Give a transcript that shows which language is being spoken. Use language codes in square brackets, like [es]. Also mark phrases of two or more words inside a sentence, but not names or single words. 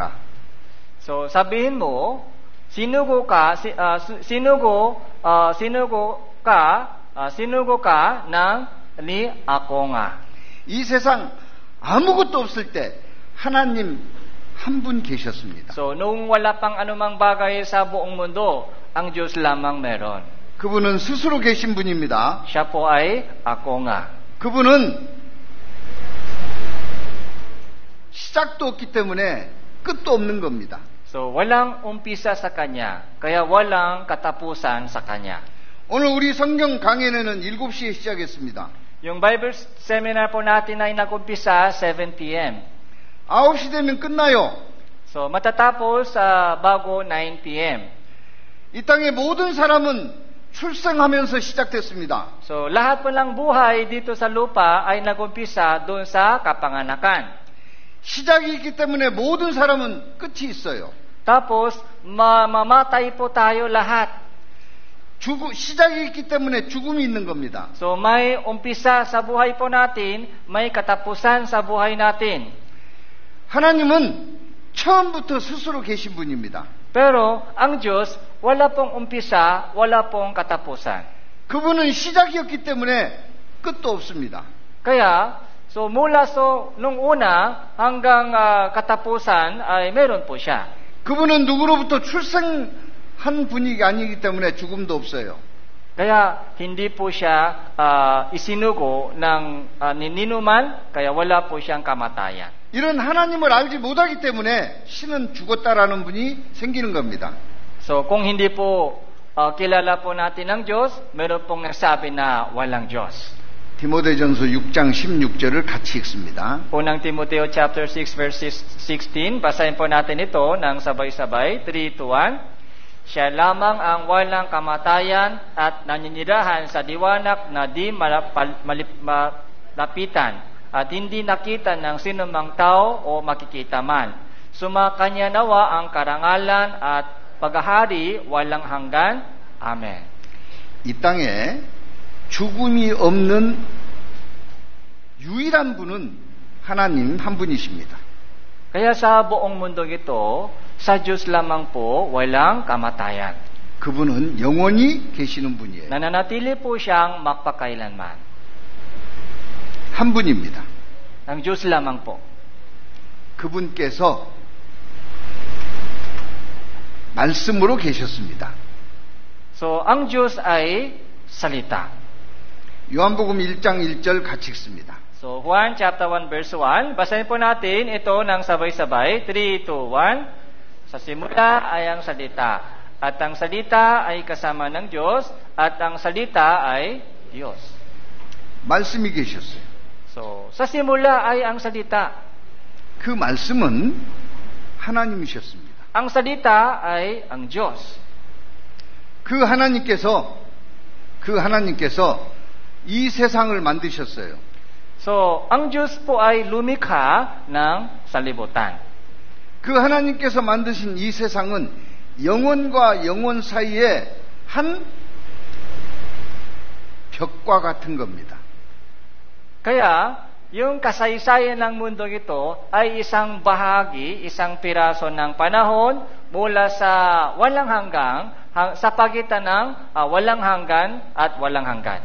[tl] So sabihin mo, sinugo ka ng ni ako nga. [ko] 이 세상 아무것도 없을 때 하나님 한 분 계셨습니다. [tl] So nung wala pang anumang bagay sa buong mundo, ang Diyos lamang meron. [ko] 그분은 스스로 계신 분입니다. [tl] Siya po ay ako nga. [ko] 그분은 시작도 없기 때문에 끝도 없는 겁니다. [tl] So walang umpisa sa Kanya, kaya walang katapusan sa Kanya. [ko] 오늘 우리 성경 강연회는 7시에 시작했습니다. [tl] Yung [en] Bible seminar [tl] po natin ay nag-umpisa 7 p.m. [ko] 9시 되면 끝나요. [tl] So matatapos bago 9 p.m. [ko] 이 땅의 모든 사람은 출생하면서 시작됐습니다. [tl] So lahat po ng buhay dito sa lupa ay nag-umpisa doon sa kapanganakan. [ko] 시작이 있기 때문에 모든 사람은 끝이 있어요. [tl] Tapos mamamatay po tayo lahat. [ko] 시작이 있기 때문에 죽음이 있는 겁니다. [tl] So may umpisa sa buhay po natin, may katapusan sa buhay natin. [ko] 하나님은 처음부터 스스로 계신 분입니다. [tl] Pero ang Diyos, wala pong umpisa, wala pong katapusan. [ko] 그분은 시작이었기 때문에 끝도 없습니다. [tl] Kaya, so mula nung una hanggang katapusan ay meron po siya. [ko] 그분은 누구로부터 출생한 분이 아니기 때문에 죽음도 없어요. [tl] Kaya hindi po siya isinugo ng ninuman, kaya wala po siyang kamatayan. [ko] 이런 하나님을 알지 못하기 때문에 신은 죽었다라는 분이 생기는 겁니다. [tl] So kung hindi po kilala po natin ang Diyos, meron pong nagsabi na walang Diyos. [ko] 디모데전서 6장 16절을 같이 읽습니다. [tl] Unang Timoteo [en] chapter 6 verse 16, [tl] basahin po natin ito ng sabay-sabay, 3-1. Siya lamang ang walang kamatayan at naninirahan sa liwanag na di malapitan at hindi nakita ng sinumang tao o makikita man. Sumakanya nawa ang karangalan at paghahari walang hanggan. Amen. [ko] 이 땅에 죽음이 없는 유일한 분은 하나님 한 분이십니다. [tl] Kaya sa buong mundong ito, sa Diyos lamang po walang kamatayan. [ko] 그분은 영원히 계시는 분이에요. [tl] Nananatili po siyang magpakailanman. [ko] 한 분입니다. [tl] Ang Diyos lamang po. [ko] 그분께서 말씀으로 계셨습니다. [tl] So, ang Diyos ay salita. [ko] 요한복음 1장 1절 같이 읽습니다. [tl] So, Juan [en] chapter 1 verse 1, [tl] basahin po natin ito ng sabay-sabay, 3, 2, 1. Sa simula ay ang salita, at ang salita ay kasama ng Diyos, at ang salita ay Diyos. [ko] 말씀이 계셨어요. [tl] So, sa simula ay ang salita. [ko] 그 말씀은 하나님이셨습니다. [tl] Ang salita ay ang Diyos. [ko] 그 하나님께서 이 세상을 만드셨어요. [tl] So, ang Diyos po ay lumikha ng sanlibutan. [ko] 그 하나님께서 만드신 이 세상은 영혼과 영혼 사이에 한 벽과 같은 겁니다. [tl] Kaya, yung kasaysayan ng mundo ito ay isang bahagi, isang piraso ng panahon mula sa walang hanggang, sa pagitan ng walang hanggan at walang hanggan.